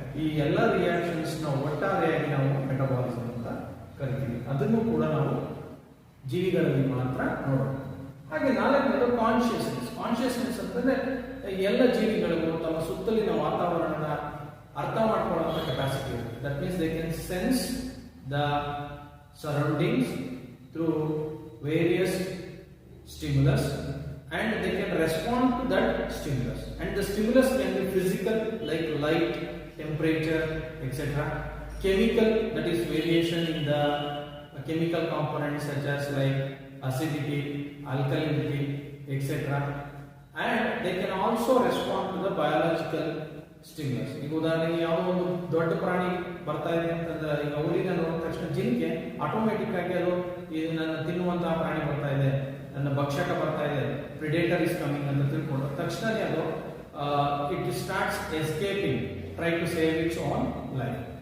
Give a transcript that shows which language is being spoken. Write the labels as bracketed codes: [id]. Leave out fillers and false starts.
[kn] ಈ ಎಲ್ಲ ರಿಯಾಕ್ಷನ್ಸ್ ನ ಒಟ್ಟಾರೆಯಾಗಿ ನಾವು ಮೆಟಬಾಲಿಸಮ್ ಅಂತ ಕರಿತೀವಿ. ಅದನ್ನು ಕೂಡ ನಾವು ಜೀವಿಗಳಲ್ಲಿ ಮಾತ್ರ ನೋಡೋಣ. ಹಾಗೆ 4ನೇದು ಕಾನ್ಶಿಯಸ್ನೆಸ್ ಅಂತಂದ್ರೆ ಎಲ್ಲ ಜೀವಿಗಳಿಗೂ ತಮ್ಮ ಸುತ್ತಲಿನ ವಾತಾವರಣದ ಅರ್ಥ ಮಾಡ್ಕೊಳ್ಳುವಂತ ಕೆಪಾಸಿಟಿ ಇರುತ್ತೆ. [en] That means they can sense the surroundings through various stimulus and they can respond to that stimulus, and the stimulus can be physical like light, temperature, etc. Chemical, that is variation in the chemical components such as like acidity, alkalinity, etc. And they can also respond to the biological stimulus. [kn] ಈಗ ಉದಾಹರಣೆಗೆ ಯಾವುದೋ ಒಂದು ದೊಡ್ಡ ಪ್ರಾಣಿ ಬರ್ತಾ ಇದೆ ಅಂತಂದ್ರೆ ಈಗ ಹುಲಿನ ನೋಡಿದ ತಕ್ಷಣ ಜಿಂಕೆ ಆಟೋಮೆಟಿಕ್ ಆಗಿ ಅದು ಇದು ನನ್ನ ತಿನ್ನುವಂತಹ ಪ್ರಾಣಿ ಬರ್ತಾ ಇದೆ, ನನ್ನ ಭಕ್ಷಕ ಬರ್ತಾ ಇದೆ, [en] predator is coming [kn] ಅಂತ ತಿಳ್ಕೊಂಡು ತಕ್ಷಣನೇ ಅದು [en] It starts escaping, try to save its own life.